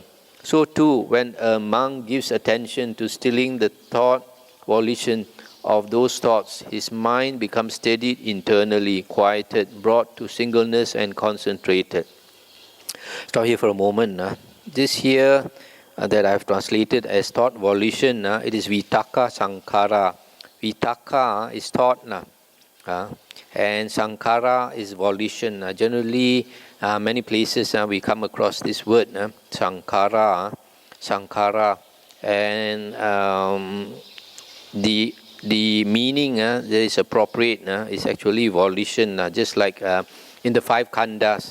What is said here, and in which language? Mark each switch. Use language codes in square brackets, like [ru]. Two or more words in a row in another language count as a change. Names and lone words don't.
[en] So too, when a monk gives attention to stilling the thought volition of those thoughts, his mind becomes steadied internally, quieted, brought to singleness and concentrated. Stop here for a moment. This here that I have translated as thought volition, it is [pi] vitakka sankhara. [en] Vitakka is thought, and sankhara is volition. Generally, many places we come across this word, sankhara, and the meaning that is appropriate is actually volition, just like in the five khandhas.